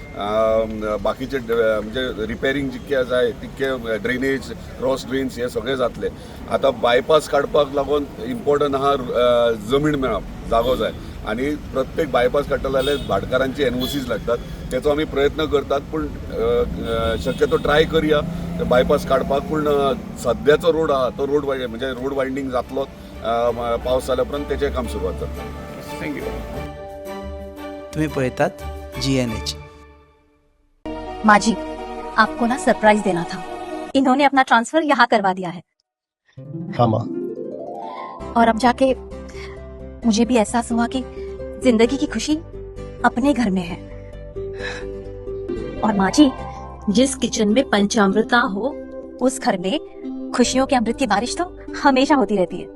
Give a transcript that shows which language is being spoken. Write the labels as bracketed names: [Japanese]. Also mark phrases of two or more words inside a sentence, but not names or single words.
[Konkani] बाकीचे म्हणजे रिपेरींग जितके जाय तितके [English] drainage cross drains [Konkani] हे सगळे जातले आतां बायपास काडपाक लागून इम्पॉर्टंट आहा जमीन मेळप जागो जाय आनी प्रत्येक बायपास काडटा जाल्यार भाटकारांची NOCs लागतात तेचो आमी प्रयत्न करतात पूण शक्यतो ट्राय करया बायपास काडपाक, पूण सद्याचो रोड आहा तो रोड म्हणजे [English] road widening [Konkani] जातलो पावस जाल्या उपरांत तेचें काम सुरवात जाता. थँक्यू. तुम्ही पळयतात GNH. [Hindi] माजी, आपको ना सरप्राइज देना था. इन्होंने अपना ट्रांसफर यहाँ करवा दिया है. हाँ माँ. और अब जाके मुझे भी एहसास हुआ कि जिंदगी की खुशी अपने घर में है. और माँ जी, जिस किचन में पंचामृता हो उस घर में खुशियों के अमृत की बारिश तो हमेशा होती रहती है.